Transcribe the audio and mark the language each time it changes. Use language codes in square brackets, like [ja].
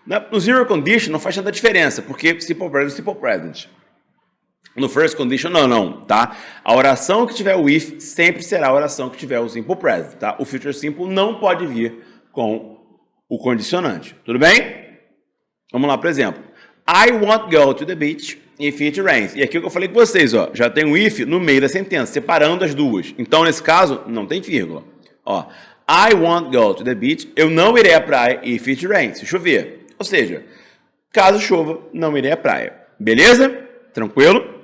[pt] No zero condition não faz tanta diferença, porque simple present é simple present. No first condition, não, tá? A oração que tiver o if sempre será a oração que tiver o simple present, tá? O future simple não pode vir com o condicionante. Tudo bem? Vamos lá, por exemplo. [en] I won't go to the beach if it rains. [pt] E aqui o que eu falei com vocês, ó, já tem o if no meio da sentença, separando as duas. Então, nesse caso, não tem vírgula. Ó, [en] I won't go to the beach. [pt] Eu não irei à praia [en] if it rains, [pt] se chover. Ou seja, caso chova, não irei à praia. Beleza? Tranquilo?